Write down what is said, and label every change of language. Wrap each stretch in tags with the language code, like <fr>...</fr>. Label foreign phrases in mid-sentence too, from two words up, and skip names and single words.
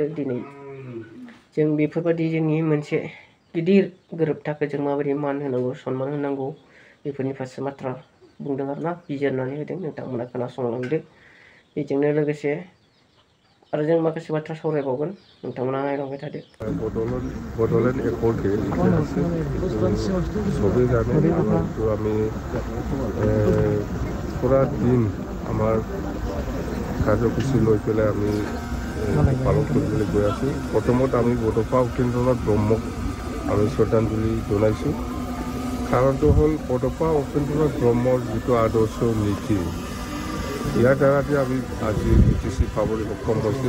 <brx>दिनै जों बेफोरबायदि जोंनि मोनसे गिदिर गोरोबथाखौ जों माबोरै मान होनांगौ, सनमान होनांगौ, बेफोरनि फारसे बाथ्रा बुंदों आरोना, बिजिरनानै होदों। नोंथांमोना खोनासंलांदो। बेजोंनो लोगोसे आरो जों माखासे बाथ्रा सावरायबावगोन, नोंथांमोना नायलांबाय थादो।</brx> <as>बड'लेण्ड एकर्ड डे সবে জানে এবং তো আমি পুরা দিন আমার কাৰ্যসূচী লৈ পেলাই আমি পালন কৰিবলৈ গৈ আছোঁ। প্ৰথমত আমি বডোফা উপেন্দ্ৰনাথ ব্ৰহ্মক আমি শ্ৰদ্ধাঞ্জলি জনাইছোঁ। কাৰণটো হ'ল বডোফা উপেন্দ্ৰনাথ ব্ৰহ্মৰ যিটো আদৰ্শ নীতি, ইয়াৰ দ্বাৰাতে আমি আজি বিটিচি পাবলৈ সক্ষম হৈছোঁ।</as>